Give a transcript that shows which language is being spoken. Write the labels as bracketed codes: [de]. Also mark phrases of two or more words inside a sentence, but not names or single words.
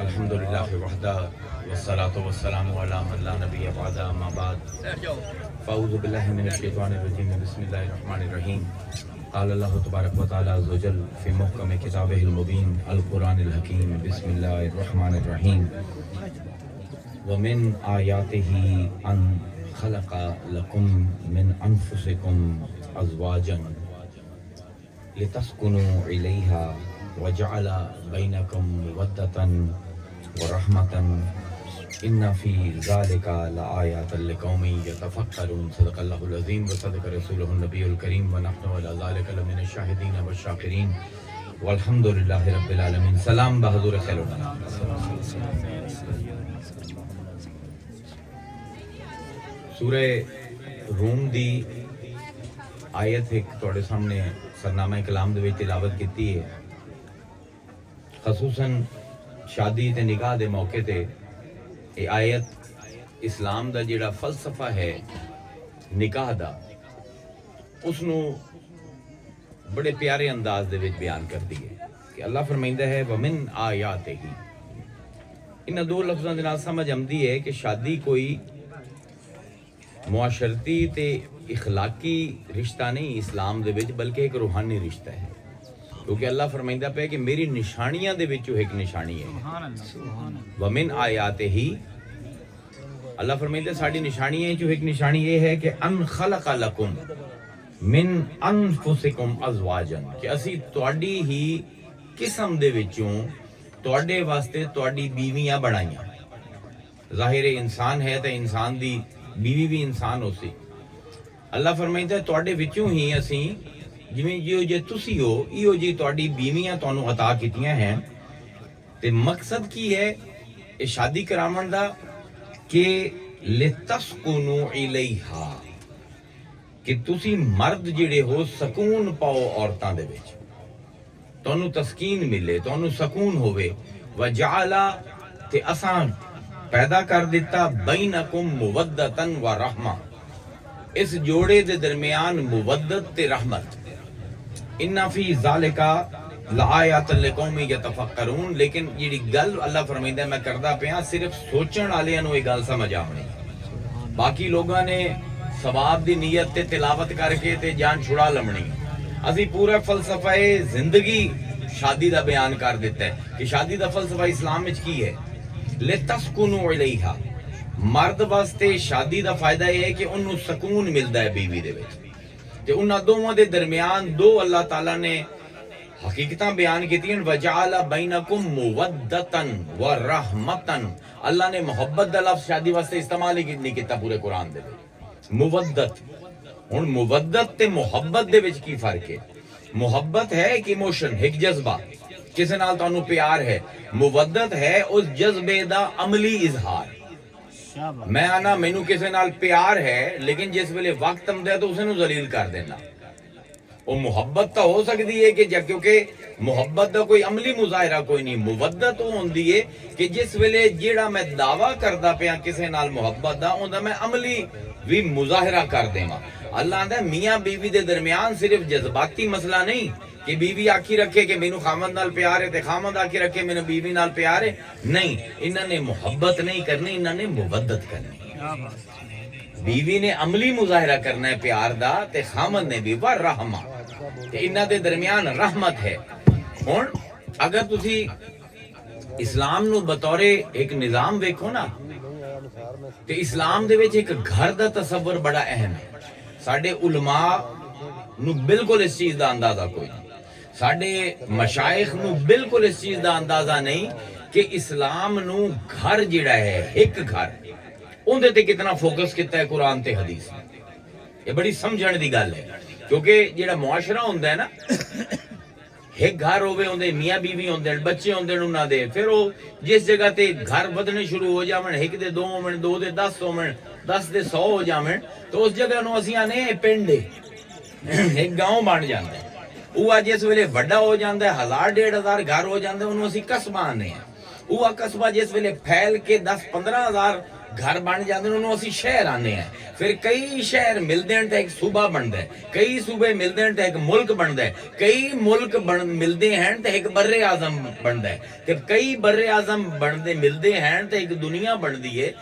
[ar] الحمدللہ وحدہ والصلاة والسلام علی من لا نبی بعدہ اما بعد فاعوذ باللہ من الشیطان الرجیم بسم اللہ الرحمن الرحیم قال اللہ تبارک و تعالی عز وجل فی محکم کتابہ المبین القرآن الحکیم بسم اللہ الرحمن الرحیم ومن آیاتہ ان خلق لکم من انفسکم ازواجا لتسکنوا الیہا وجعل بینکم مودۃ ورحمۃ ان فی ذلک لآیات لقوم یتفکرون صدق اللہ العظیم وصدق رسولہ النبی الکریم ونحن علی ذلک لمن الشاہدین والشاکرین والحمد للہ رب العالمین۔ [ur] سلام بحضور خیر الانام۔ [pa] سورہ روم دی آیت ایک توڑے سامنے سرنامہ کلام دے وچ تلاوت کیتی ہے، خصوصاً شادی تے نکاح دے موقع تے یہ آیت اسلام دا جڑا فلسفہ ہے نکاح دا اس نو بڑے پیارے انداز دے وچ بیان کر دی ہے کہ اللہ فرمائندہ ہے [ar] ومن آیاتہ [pa] ہی۔ ان دو لفظاں دے نال سمجھ آمدی ہے کہ شادی کوئی معاشرتی تے اخلاقی رشتہ نہیں اسلام دے وچ، بلکہ ایک روحانی رشتہ ہے، کیونکہ اللہ فرمائندہ پہ کہ میری نشانیاں دے وچوں ایک نشانی ہے۔ [ar] ومن آیاتہ [pa] ہی، اللہ فرمائندہ ساڑی نشانیاں جو ایک نشانی یہ ہے کہ [ar] ان خلق لکم من انفسکم ازواجا، [pa] کہ اسی تواڈی ہی قسم دے وچوں تواڈے واسطے تواڈی بیویاں بنائیاں۔ ظاہر انسان ہے تے انسان دی بیوی بھی انسان ہو سی۔ اللہ فرمائندہ تواڈے وچوں ہی اسی جویں جے تسی ہو ایو جی تواڈی بیویاں تانوں عطا کیتیاں ہیں۔ تے مقصد کی ہے اے شادی کراون دا کہ [ar] لتسکنوا الیہا، [pa] کہ تسی مرد جڑے ہو سکون پاؤ عورتاں دے وچ، تانوں تسکین ملے، تانوں سکون ہوئے۔ وجعل، تے اساں پیدا کر دیتا [ar] بینکم مودۃ و رحمہ، [pa] اس جوڑے دے درمیان مودت تے رحمت۔ [ar] ان فی ذالک لآیات لقوم یتفکرون، [pa] لیکن جیڑی گل اللہ فرمائندہ میں کردا پیاں صرف سوچن والیاں نوں یہ گل سمجھ آونی، باقی لوگاں نے ثواب دی نیت تے تلاوت کر کے تے جان چھڑا لمنی۔ اسی پورا فلسفہ زندگی شادی دا بیان کر دیتا ہے کہ شادی دا فلسفہ اسلام وچ کی ہے۔ [ar] لتسکنوا الیہا، [pa] مرد واسطے شادی دا فائدہ یہ ہے کہ انہوں سکون ملدا ہے بیوی دے وچ، تے انہاں دوواں دے درمیان دو اللہ تعالیٰ نے حقیقتاں بیان کیتیاں۔ [ar] وجعل بینکم مودۃ و رحمۃ، [pa] اللہ نے محبت دا لفظ شادی واسطے استعمال ہی نہیں کیتا پورے قرآن دے وچ۔ مودت، ہن مودت تے محبت دے وچ کی فرق ہے؟ محبت ہے ایک ایموشن، ایک جذبہ، کسے نال تانوں پیار ہے۔ مودت ہے اس جذبے دا عملی اظہار۔ میں آنا مینوں کسے نال پیار ہے لیکن جس ویلے وقت آمدا ہے تو اسے نوں ذلیل کر دینا، وہ محبت تو ہو سکتی ہے کہ کیونکہ محبت دا کوئی عملی مظاہرہ کوئی نہیں۔ مودت وہ ہوندی ہے کہ جس ویلے جیڑا میں دعویٰ کردا پیا کسے نال محبت دا، اوندا میں عملی بھی مظاہرہ کر دیواں۔ اللہ آندا میاں بیوی دے درمیان صرف جذباتی مسئلہ نہیں کہ بیوی آکھی رکھے کہ مینوں خامد نال پیار ہے تے خامد آکھی رکھے مینوں بیوی نال پیار ہے، نہیں، انہاں نے محبت نہیں کرنی، انہاں نے مودت کرنی۔ بیوی نے عملی مظاہرہ کرنا ہے پیار دا تے خامد نے بھی ورحمہ، تے انہاں دے درمیان رحمت ہے۔ ہن اگر تسی اسلام نو بطور ایک نظام ویکھو نا تے اسلام دے وچ ایک گھر دا تصور بڑا اہم ہے۔ ساڈے علماء نو بالکل اس چیز دا اندازہ کوئی نہیں، ساڈے مشائخ نو بالکل اس چیز دا اندازہ نہیں کہ اسلام نو گھر جڑا ہے ایک گھر اندے تے کتنا فوکس کیتا ہے قرآن تے حدیث۔ یہ بڑی سمجھن دی گل ہے، کیونکہ جڑا معاشرہ ہوندا ہے نا، ایک گھر ہوے ہوندے میاں بیوی ہوندے بچے ہوندے انہاں دے، پھر وہ جس جگہ تے گھر بدنے شروع ہو جاون، ایک دے 2 ہون، 2 دے 10 ہون، 10 دے 100 ہو جاون، تو اس جگہ نو اسی آنے پنڈ ایک گاؤں بن جاندا ہے۔ وہ جس ویلے وڈا ہو جاندا ہے 1000 1500 گھر ہو جاندے، انہوں اسی قصبہ آنے ہیں۔ وہ قصبہ جس ویلے پھیل کے 10 15 ہزار گھر بن جاندے انہوں اسی شہر آنے ہیں، پھر کئی شہر ملدے ہیں تے ایک صوبہ بندا ہے، کئی صوبے ملدے ہیں تے ایک ملک بندا ہے، کئی ملک ملدے ہیں تے ایک بر اعظم بندا ہے، تے کئی بر اعظم بنتے ملدے ہیں تے ایک دنیا بندی ہے۔